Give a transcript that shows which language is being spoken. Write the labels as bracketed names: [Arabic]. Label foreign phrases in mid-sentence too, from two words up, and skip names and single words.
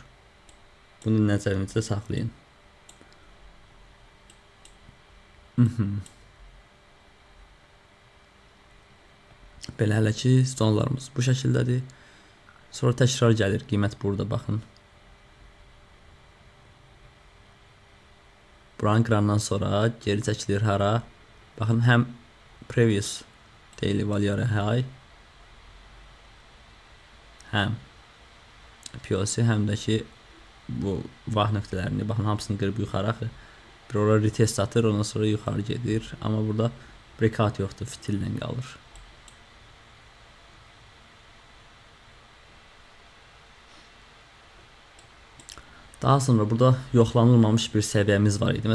[Azerbaijani] Bunu nəzərinizdə saxlayın. Belə hələ ki, zonlarımız bu şəkildədir. Sonra təkrar gəlir. Qiymət burada baxın. Buranı qırandan sonra geri çəkilir hara? Baxın, həm [English] previous daily value area high, [Azerbaijani] həm POC, həm də ki bu vah nöqtələrini baxın, hamısını qırıb yuxarı axı. Bir ora retest atır, ondan sonra yuxarı gedir. Amma burada breakout yoxdur, fitillə qalır. Daha sonra burada yoxlanılmamış bir səviyyəmiz var idi.